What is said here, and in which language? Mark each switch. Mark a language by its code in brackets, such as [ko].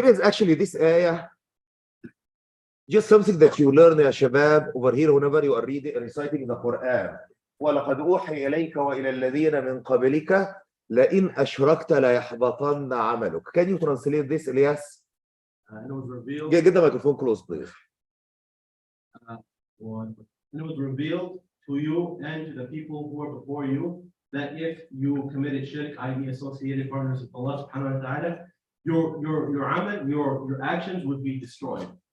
[en] Here is actually this ayah, just something that you learn [ar] يا شباب [en] over here whenever you are reciting the Quran. [ar] ولقد أوحي إليك وإلى الذين من قبلك لئن أشركت ليحبطن عملك. [en] Can you translate this, Elias? And it was revealed. Get the microphone close, please. And it was revealed to you and to the people who were before you that if you committed shirk, i.e. associated partners with Allah subhanahu wa ta'ala, your actions would be destroyed.